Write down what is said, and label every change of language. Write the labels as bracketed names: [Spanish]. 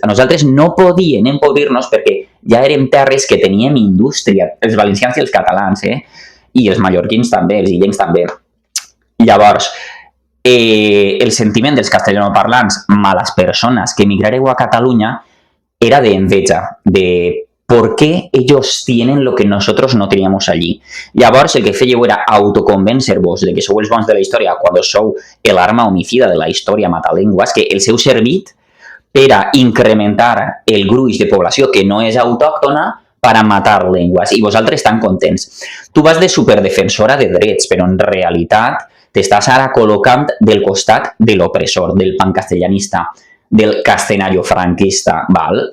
[Catalan] A nosaltres no podien empobrir-nos perquè ja érem terres que teníem indústria, els valencians i els catalans, i els mallorquins també, els illencs també. Llavors, el sentiment dels castellanoparlants, males persones que emigrareu a Catalunya, era d'enveja, de [Spanish] ¿por qué ellos tienen lo que nosotros no teníamos allí? [Catalan] Llavors, el que fèieu era autoconvèncer-vos de que sou els bons de la història quan sou l'arma homicida de la història matalenguas, que els heu servit per a incrementar el gruix de població que no és autòctona per a matar llengües, i vosaltres tan contents. Tu vas de superdefensora de drets, però en realitat t'estàs ara col·locant del costat de l'opressor, del pancastellanista, del castellano-franquista, val?